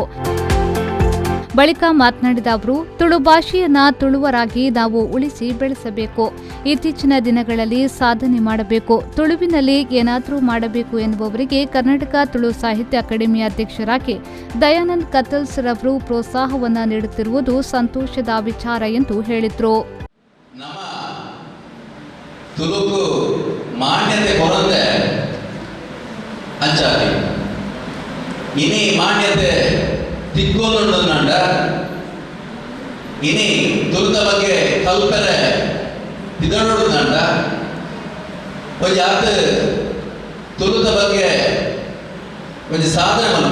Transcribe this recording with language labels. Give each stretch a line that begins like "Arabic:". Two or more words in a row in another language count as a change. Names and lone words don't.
Kannada: ಬಳಿಕ ಮಾತನಾಡಿದ ಅವರು, ತುಳು ಭಾಷೆಯನ್ನ ತುಳುವರಾಗಿ ನಾವು ಉಳಿಸಿ ಬೆಳೆಸಬೇಕು. ಇತ್ತೀಚಿನ ದಿನಗಳಲ್ಲಿ ಸಾಧನೆ ಮಾಡಬೇಕು. ತುಳುವಿನಲ್ಲಿ ಏನಾದರೂ ಮಾಡಬೇಕು ಎನ್ನುವವರಿಗೆ ಕರ್ನಾಟಕ ತುಳು ಸಾಹಿತ್ಯ ಅಕಾಡೆಮಿಯ ಅಧ್ಯಕ್ಷರಾಗಿ ದಯಾನಂದ್ ಕತ್ತಲ್ಸ್ ರವರು ಪ್ರೋತ್ಸಾಹವನ್ನು ನೀಡುತ್ತಿರುವುದು ಸಂತೋಷದ ವಿಚಾರ ಎಂದು ಹೇಳಿದರು.
Tulu: ತುಳುಕು ಮಾನ್ಯತೆ ಕೊರಂದೆ ಅಂಚಾಲಿ ಇನಿ ಮಾನ್ಯತೆ ತಿಕ್ಕೋಲುಂಡ ಇನಿ ತುಳುದ ಬಗ್ಗೆ ಕಲ್ಪನೆ ತಿದಳುಂಡ ಒಂದು ಆತ ತುಳುದ ಬಗ್ಗೆ ಒಂದು ಸಾಧನೆ